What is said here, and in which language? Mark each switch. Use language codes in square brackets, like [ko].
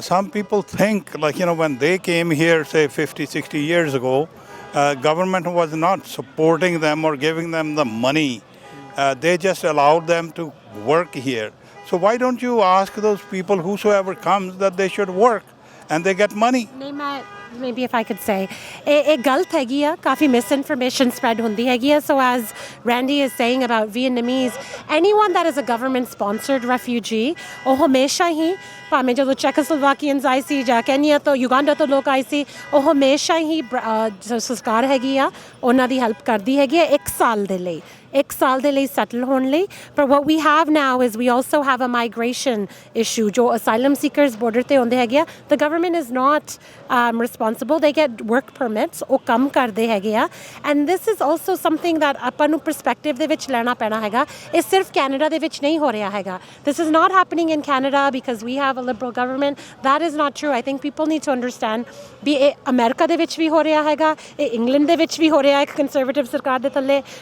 [en] Some people think, when they came here, say 50, 60 years ago, government was not supporting them or giving them the money. They just allowed them to work here. So why don't you ask those people, whosoever comes, that they should work and they get money? Maybe if I could say, [pa] एक गलत हैगी है, काफ़ी misinformation spread होंदी हैगी है. [en] So as Randy is saying about Vietnamese, anyone that is a government-sponsored refugee, [pa] ਉਹ हमेशा ही ਭਾਵੇਂ ਜਦੋਂ Czechoslovakians ਆਏ ਸੀ ਜਾਂ Kenya ਤੋਂ Uganda ਤੋਂ ਲੋਕ ਆਏ ਸੀ, ਉਹ ਹਮੇਸ਼ਾ ਹੀ ਸਰਕਾਰ ਹੈਗੀ ਆ, ਉਹਨਾਂ ਦੀ ਹੈਲਪ ਕਰਦੀ ਹੈਗੀ ਹੈ 1 ਸਾਲ ਦੇ ਲਈ. 1 ਸਾਲ ਦੇ ਲਈ settle ਹੋਣ ਲਈ. [en] But what we have now is we also have a migration issue. [pa] ਜੋ asylum seekers border ਤੇ ਹੁੰਦੇ ਹੈਗੇ ਆ, [en] the government is not responsible. They get work permits. [pa] ਉਹ ਕੰਮ ਕਰਦੇ ਹੈਗੇ ਆ. [en] And this is also something that [pa] ਆਪਾਂ ਨੂੰ perspective ਦੇ ਵਿੱਚ ਲੈਣਾ ਪੈਣਾ ਹੈਗਾ. ਇਹ ਸਿਰਫ ਕੈਨੇਡਾ ਦੇ ਵਿੱਚ ਨਹੀਂ ਹੋ ਰਿਹਾ ਹੈਗਾ. [en] This is not happening in Canada because we have a liberal government. That is not true. I think people need to understand [pa] ਵੀ ਇਹ ਅਮਰੀਕਾ ਦੇ ਵਿੱਚ ਵੀ ਹੋ ਰਿਹਾ ਹੈਗਾ, ਇਹ ਇੰਗਲੈਂਡ ਦੇ ਵਿੱਚ ਵੀ ਹੋ ਰਿਹਾ ਹੈ ਕੰਜ਼ਰਵੇਟਿਵ ਸਰਕਾਰ ਦੇ ਥੱਲੇ.